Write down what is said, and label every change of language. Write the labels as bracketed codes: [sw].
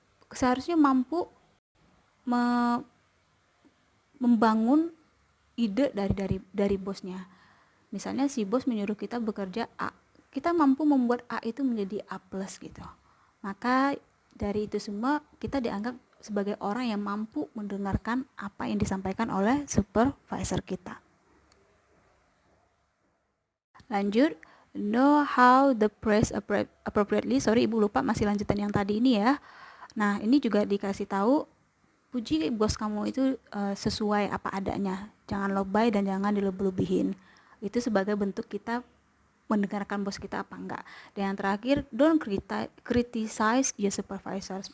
[id] Seharusnya mampu membangun ide dari bosnya. Misalnya si bos menyuruh kita bekerja A, kita mampu membuat A itu menjadi A+ gitu. Maka dari itu semua kita dianggap sebagai orang yang mampu mendengarkan apa yang disampaikan oleh supervisor kita. Lanjut, [en] know how the praise appropriately. [id] Sorry Ibu lupa masih lanjutan yang tadi ini ya. Nah, ini juga dikasih tahu puji bos kamu itu sesuai apa adanya. Jangan lebay dan jangan dilebih-lebihin. Itu sebagai bentuk kita mendengarkan bos kita apa enggak. Dan yang terakhir, [en] don't criticize your supervisors.